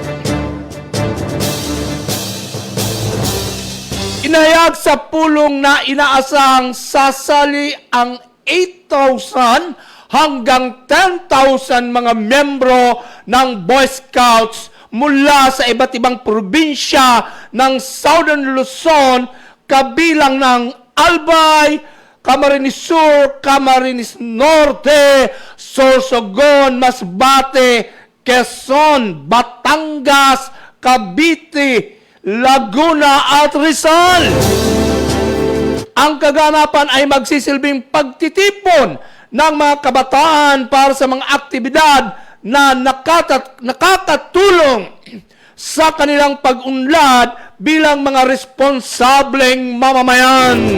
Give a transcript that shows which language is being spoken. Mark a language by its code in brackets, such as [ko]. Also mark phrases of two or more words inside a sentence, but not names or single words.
[tl] Inahayag sa pulong na inaasahang sasali ang 8,000 hanggang 10,000 mga membro ng Boy Scouts mula sa iba't ibang probinsya ng Southern Luzon, kabilang ng Albay, Camarines Sur, Camarines Norte, Sorsogon, Masbate, Quezon, Batangas, Cavite, Laguna at Rizal. Ang kaganapan ay magsisilbing pagtitipon ng mga kabataan para sa mga aktibidad na nakakatulong sa kanilang pag-unlad bilang mga responsableng mamamayan.